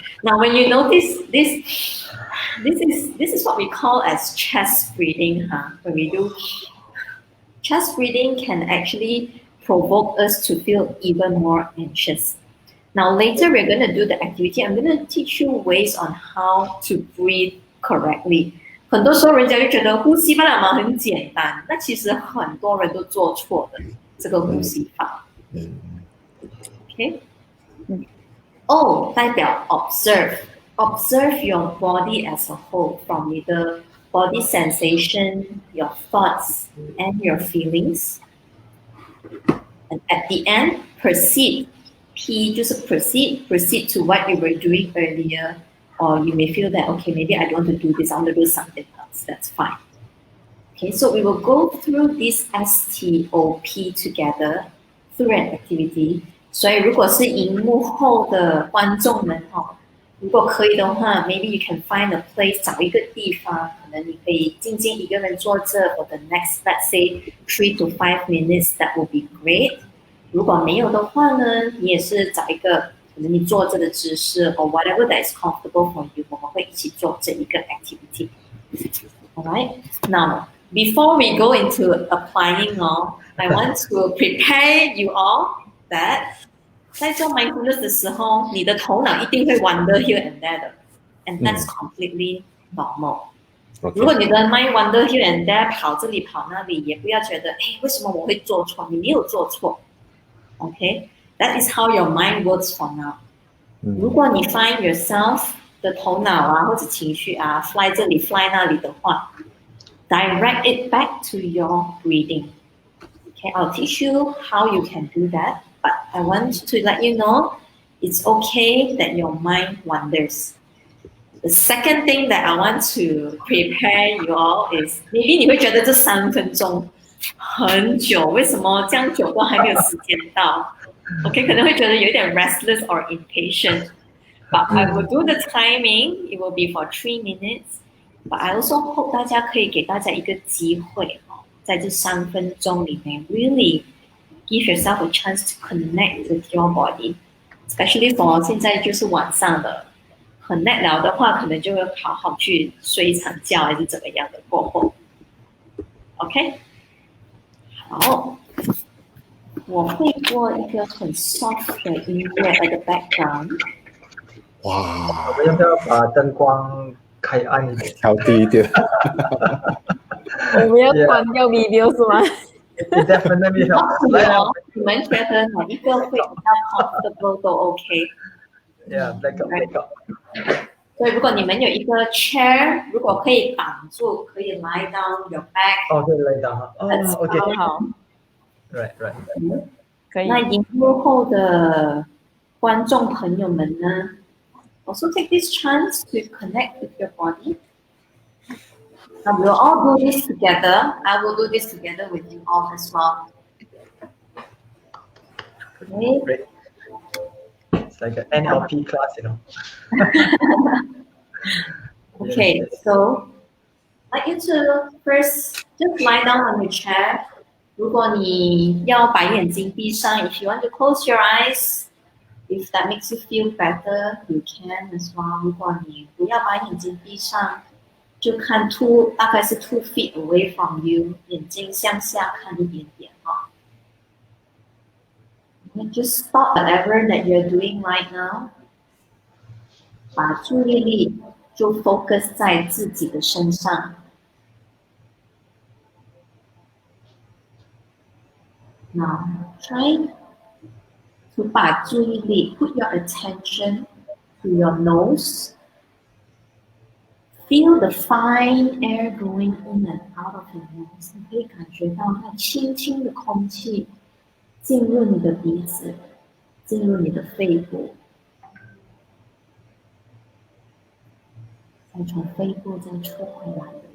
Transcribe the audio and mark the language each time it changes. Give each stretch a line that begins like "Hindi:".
English: Now, when you notice this is what we call as chest breathing, When we do chest breathing can actually provoke us to feel even more anxious. Now later we're going to do the activity. I'm going to teach you ways on how to breathe correctly.
Chinese: 很多时候人家就觉得呼吸法嘛很简单，那其实很多人都做错的这个呼吸法。
English: Okay? O
Chinese: 代表
English: observe your body as a whole, from the body sensation, your thoughts, and your feelings. And at the end, proceed. P
Chinese: 就是
English: proceed to what you were doing earlier, or you may feel that, okay, maybe I don't want to do this, I want to do something else. That's fine. Okay, so we will go through this STOP together through an activity.
Chinese: 所以如果是荧幕后的观众们如果可以的话
English: maybe you can find a place,
Chinese: 找一个地方，可能你可以静静一个人坐着
English: for the next, let's say 3 to 5 minutes, that will be great.
Chinese: 如果没有的话呢，你也是找一个可能你坐着的姿势
English: or whatever that is comfortable for you,
Chinese: 我们会一起做这一个 activity.
English: Alright, now before we go into applying I want to prepare you all that
Chinese: 在做
English: mindfulness
Chinese: 的时候，你的头脑一定会
English: wander here and there 的 and that's completely normal.
Chinese: 如果你的 mind
English: wander here and there
Chinese: 跑这里跑那里，也不要觉得为什么我会做错，你没有做错。
English: Okay, that is how your mind works for now.
Chinese: 如果你
English: find yourself
Chinese: 的头脑或者情绪
English: fly
Chinese: 这里
English: fly
Chinese: 那里的话，
English: direct it back to your breathing. Okay, I'll teach you how you can do that, but I want to let you know it's okay that your mind wanders. The second thing that I want to prepare you all is, maybe
Chinese: 你会觉得这3分钟很久，为什么这样久都还没有时间到
English: ？OK，
Chinese: 可能会觉得有点
English: restless or impatient. But I will do the timing. It will be for 3 minutes. But I also hope
Chinese: 大家可以给大家一个机会在这3分钟里面
English: really give yourself a chance to connect with your body. Especially for
Chinese: 现在就是晚上了，很累了的话，可能就会好好去睡一场觉，还是怎么样的过后。OK。好，我会播一个很 soft 的音乐
English: at the background。
Chinese: 哇，我们要不要把灯光开暗一点，调低一点？我们要关掉 video 是吗
English: ？Definitely
Chinese: 你们觉得哪一个会比较 comfortable 都 OK。
English: Yeah，black out。
Chinese: 所以如果你们有一个 chair， 如果可以挡住，可以
English: lie down your back。
Chinese: 可以
English: lie down。
Chinese: OK，好。
English: Right。
Chinese: 可以。那荧幕后的观众朋友们呢
English: ，also take this chance to connect with your body. Now we'll all do this together. I will do this together with you all as well. Okay. Great. It's like an NLP class, Okay, Yes. so I'd like you to first just lie down on your chair.
Chinese: 如果你要把眼睛闭上
English: ，if you want to close your eyes。If that makes you feel better, you can as well.
Chinese: 如果你不要把眼睛闭上，就看大概是
English: 2 feet away from you，
Chinese: 眼睛向下看一点点哈。
English: Just stop whatever that you're doing right now，
Chinese: 把注意力就
English: focus
Chinese: 在自己的身上。
English: Now try to
Chinese: 把注意力
English: put your attention to your nose. Feel the fine air going in and out of your nose.
Chinese: 你可以感觉到那轻轻的空气进入你的鼻子，进入你的肺部，再从肺部再出回来。